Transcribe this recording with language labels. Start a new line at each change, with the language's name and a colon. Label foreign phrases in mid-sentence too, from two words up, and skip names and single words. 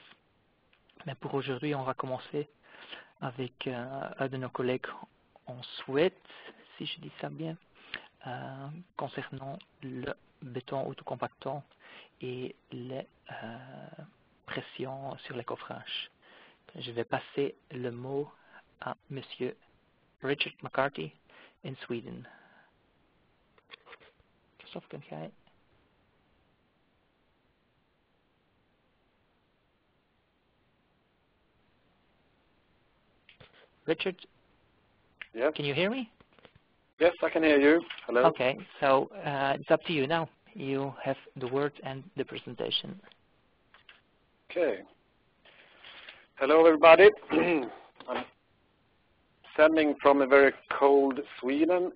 French: Mais pour aujourd'hui, on va commencer avec un de nos collègues en Suède, si je dis ça bien, concernant le béton autocompactant et les pressions sur les coffrages. Je vais passer le mot à Monsieur Richard McCarthy
English: in Sweden.
Dutch: Christophe, kunt jij? Richard?
English: Yes. Can you hear me? Yes, I can hear you. Hello. Okay, so it's up to you now. You have the word and the presentation. Okay. Hello, everybody. I'm sending from a very cold Sweden.